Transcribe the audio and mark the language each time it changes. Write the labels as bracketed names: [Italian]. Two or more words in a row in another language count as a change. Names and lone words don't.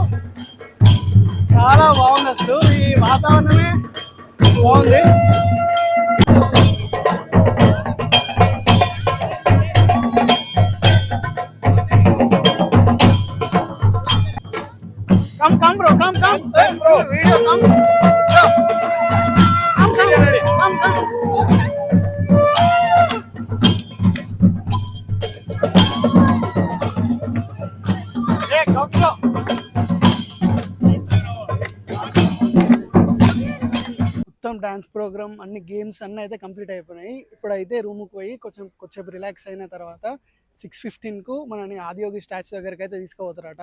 [Telugu] చాలా బాగుంది, అసలు ఈ వాతావరణమే బాగుంది. [English] Come bro, come video, come hey, come bro. [Telugu] మొత్తం [English] dance program, [Telugu] అన్ని గేమ్స్ అన్నీ అయితే కంప్లీట్ అయిపోయినాయి. ఇప్పుడైతే రూమ్కి పోయి కొంచెం రిలాక్స్ అయిన తర్వాత 6:15కు మనని ఆదియోగి స్టాచ్యూ దగ్గరికి అయితే తీసుకుపోతారట.